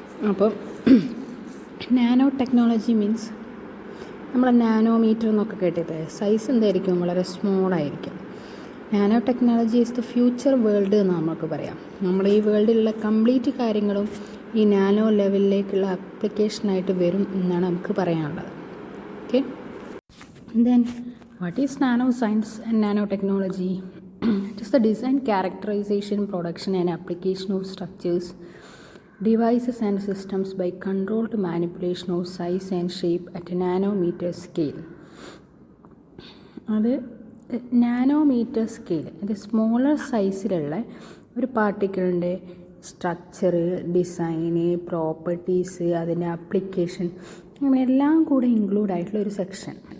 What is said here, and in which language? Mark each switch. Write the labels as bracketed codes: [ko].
[ml] അപ്പോൾ nano technology means നമ്മൾ nanometre എന്നൊക്കെ കേട്ടിട്ട് സൈസ് എന്തായിരിക്കും? വളരെ സ്മോളായിരിക്കും. [en] nanotechnology is the future world [ml] എന്ന് നമുക്ക് പറയാം. നമ്മൾ ഈ വേൾഡിലുള്ള കംപ്ലീറ്റ് കാര്യങ്ങളും ഈ നാനോ ലെവലിലേക്കുള്ള ആപ്ലിക്കേഷനായിട്ട് വരും എന്നാണ് നമുക്ക് പറയാനുള്ളത്. [en] Okay, then what is nanoscience and nanotechnology? It is the design, characterization, production and application of structures, devices and systems by controlled manipulation of size and shape at a nanometer scale. [ml] അത് nanometre scale, അത് smaller സൈസിലുള്ള ഒരു പാർട്ടിക്കിളിൻ്റെ structure, ഡിസൈന്, properties, അതിൻ്റെ application, അങ്ങനെ എല്ലാം കൂടെ include ആയിട്ടുള്ള ഒരു സെക്ഷൻ.